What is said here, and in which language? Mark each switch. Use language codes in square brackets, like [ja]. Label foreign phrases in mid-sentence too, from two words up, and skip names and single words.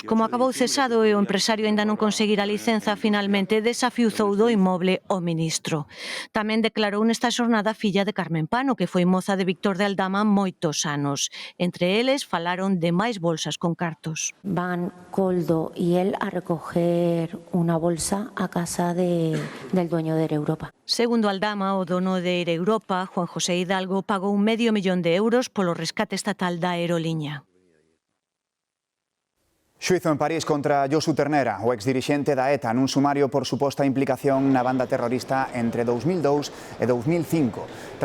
[gl] Como acabou cesado e o empresario aínda non conseguira a licenza, finalmente desafiuzou do inmoble o ministro. Tamén declarou nesta xornada a filla de Carmen Pano, que foi moza de Víctor de Aldama moitos anos. Entre eles falaron de máis bolsas con cartos. [es] Van Koldo y él a recoger una bolsa a casa del dueño de Air Europa. [gl] Segundo Aldama, o dono de Air Europa, Juan José Hidalgo, pagou 500.000 euros polo rescate estatal da aeroliña. Xuízo en París contra Josu Ternera, o exdirixente da ETA, nun sumario por suposta implicación na banda terrorista entre 2002 e 2005.